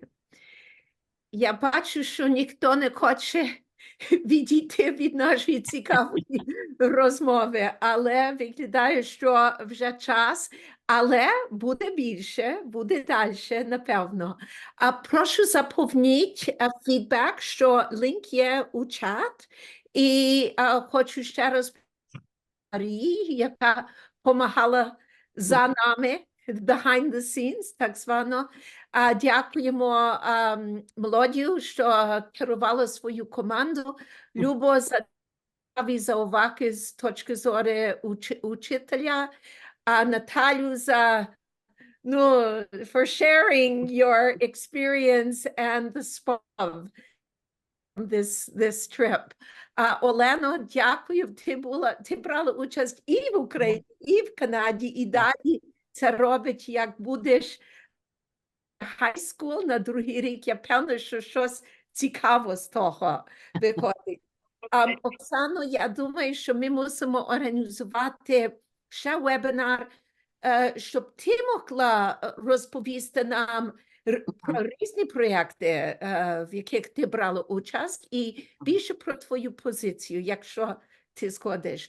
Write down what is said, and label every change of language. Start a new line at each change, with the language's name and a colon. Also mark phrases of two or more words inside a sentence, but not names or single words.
Ukrainian: Я бачу, що ніхто не хоче відійти від нашої цікавої розмови, але виглядає, що вже час, але буде більше, буде далі, напевно. Прошу заповніть фідбек, що лінк є у чат, і хочу ще раз Марії, яка допомагала за нами,
English: behind the scenes,
Ukrainian: так звано. Дякуємо Мелодію, що керувала свою команду. Любо за уваги з точки зору учителя.
English: Наталю за for sharing your experience and the spot of this trip.
Ukrainian: Олено, дякую. Ти брала участь і в Україні, і в Канаді, і далі це робить, як будеш
English: high school
Ukrainian: на другий рік. Я певна, що щось цікаво з того виходить. Оксано, я думаю, що ми мусимо організувати ще вебінар, щоб ти могла розповісти нам про різні проєкти, в яких ти брала участь, і більше про твою позицію, якщо ти згодиш.